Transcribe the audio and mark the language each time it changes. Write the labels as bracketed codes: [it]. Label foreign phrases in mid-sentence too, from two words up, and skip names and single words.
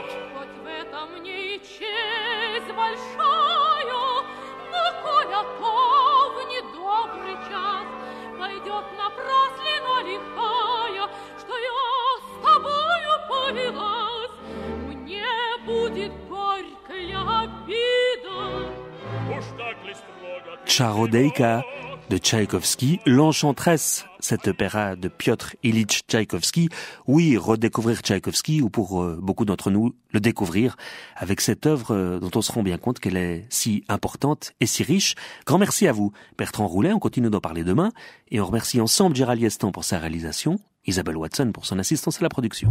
[ru] хоть в этом мне и честь большая, но коля то в недобрый час пойдет напраслина лихая, что я с тобою повелась, мне будет горькая обида. уж так ли строго ты [fr] Чародейка de Tchaïkovski, L'Enchantresse, cet opéra de Piotr Ilyich Tchaïkovski. Oui, redécouvrir Tchaïkovski, ou pour beaucoup d'entre nous, le découvrir avec cette œuvre dont on se rend bien compte qu'elle est si importante et si riche. Grand merci à vous, Bertrand Roulet, on continue d'en parler demain, et on remercie ensemble Gérald Liestan pour sa réalisation, Isabelle Watson pour son assistance à la production.